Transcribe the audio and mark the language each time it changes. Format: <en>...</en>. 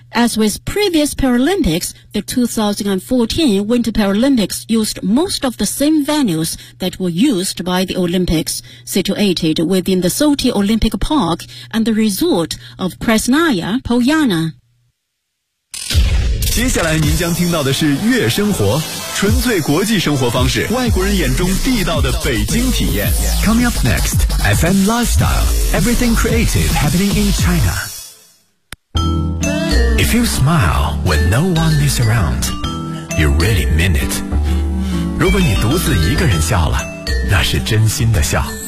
<en>As with previous Paralympics, the 2014 Winter Paralympics used most of the same venues that were used by the Olympics, situated within the Sochi Olympic Park and the resort of Krasnaya Poliana.</en> <zh>接下来您将听到的是月生活，纯粹国际生活方式，外国人眼中地道的北京体验。</zh> <en>Coming up next, FM Lifestyle, everything creative happening in China. If you smile when no one is around, you really mean it.</en> <zh>如果你独自一个人笑了，那是真心的笑。</zh>